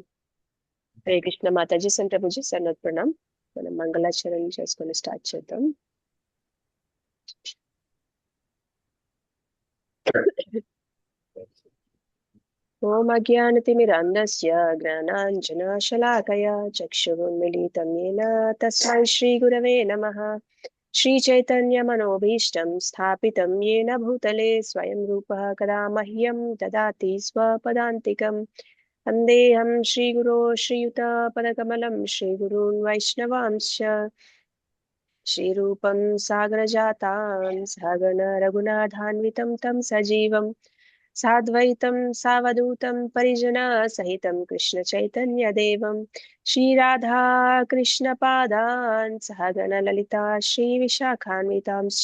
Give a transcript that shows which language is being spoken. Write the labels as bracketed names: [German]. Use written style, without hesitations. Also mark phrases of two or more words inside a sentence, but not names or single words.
[Telugu] హరే కృష్ణ మాతాజీ సంప్రభుజీ సన్నత్ ప్రణామ్. మనం మంగళాచరణ చేసుకొని స్టార్ట్ చేద్దాం. [Sanskrit] ఓం అజ్ఞానతిమిరాంధస్య జ్ఞానాంజనశలాకయా చక్షురున్మిలితం येन తస్మై శ్రీగురవే నమః. श्रीचैतन्यमनोभीष्टं स्थापितं येन भूतले स्वयं रूपः कदा मह्यं ददाति स्वपदान्तिकं। वन्देऽहं श्रीगुरो श्रीयुतपदकमलं श्रीगुरून् वैष्णवांश्च श्रीरूपं सागरजातां सहगण रघुनाथान्वितं तं सजीवं साद्वैतं सावधूतं परिजनसहितं कृष्णचैतन्यदेवं श्रीराधा कृष्णपादान् सहगण ललिता श्रीविशाखान्वितांश्च।